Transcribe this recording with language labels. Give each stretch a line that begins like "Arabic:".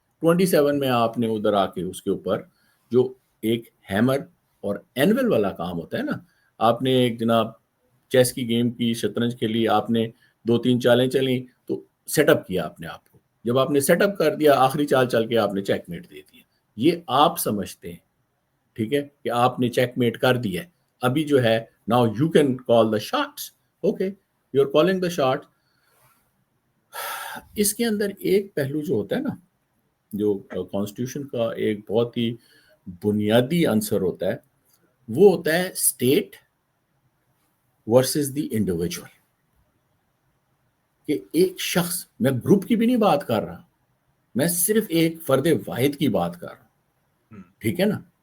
Urdu: 27 میں آپ نے ادھر آ کے اس کے اوپر جو ایک ہیمر اور اینول والا کام ہوتا ہے نا, آپ نے ایک جناب چیس کی گیم کی, شطرنج کھیلی, آپ نے 2-3 چالیں چلیں تو سیٹ اپ کیا آپ نے آپ کو, جب آپ نے سیٹ اپ کر دیا آخری چال چل کے آپ نے چیک میٹ دے دیا. یہ آپ سمجھتے ہیں, ٹھیک ہے, کہ آپ نے چیک میٹ کر دیا. ابھی جو ہے
English: Now you can call the shots, okay, you are calling the shot.
Urdu: اس کے اندر ایک پہلو جو ہوتا ہے نا, جو کانسٹیٹیوشن کا ایک بہت ہی بنیادی عنصر ہوتا ہے, وہ ہوتا ہے اسٹیٹ ورسز دی انڈیویجول. کہ ایک شخص, میں گروپ کی بھی نہیں بات کر رہا, میں صرف ایک فرد واحد کی بات کر رہا ہوں. ٹھیک ہے نا.